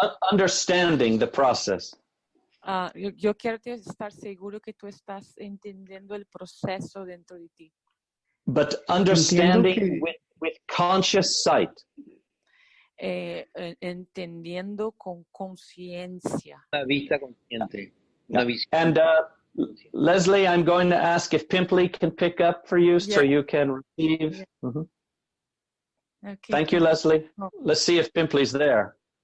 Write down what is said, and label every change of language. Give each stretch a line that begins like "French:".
English: Understanding the process.
Spanish: Yo quiero estar seguro que tú estás entendiendo el proceso dentro de ti.
English: But understanding with conscious sight.
Spanish: Entendiendo con conciencia. Una vista consciente. Una visión.
English: And Leslie, I'm going to ask if Pimply can pick up for you so you can receive. Yeah. Mm-hmm. Okay. Thank you, Leslie. Let's see if Pimply's there.